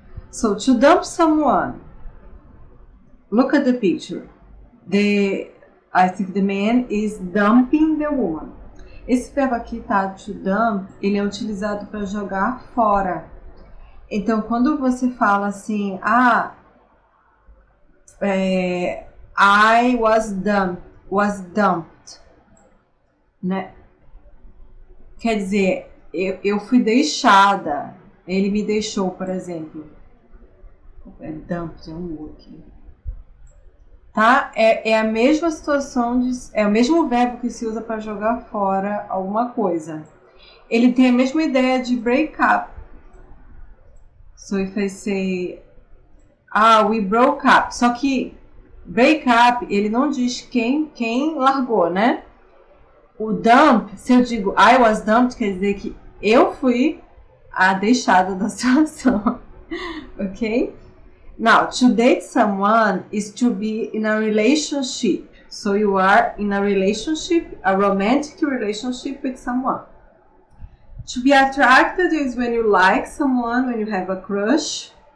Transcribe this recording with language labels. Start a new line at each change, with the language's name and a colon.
English: So, to dump someone, look at the picture. I think the man is dumping the woman.
Portuguese: Esse verbo aqui, tá?
English: To dump,
Portuguese: ele é utilizado para jogar fora. Então, quando você fala assim,
English: I was dumped,
Portuguese: né? Quer dizer, eu fui deixada. Ele me deixou, por exemplo. Dumped é um aqui. Tá? É a mesma situação, é o mesmo verbo que se usa para jogar fora alguma coisa. Ele tem a mesma ideia de
English: break up. So if I say, we broke up.
Portuguese: Só que break up, ele não diz quem largou, né? O dump, se eu digo
English: I was dumped,
Portuguese: quer dizer que eu fui a deixada da situação. Ok?
English: Now, to date someone is to be in a relationship. So you are in a relationship, a romantic relationship with someone. To be attracted is when you like someone, when you have a crush.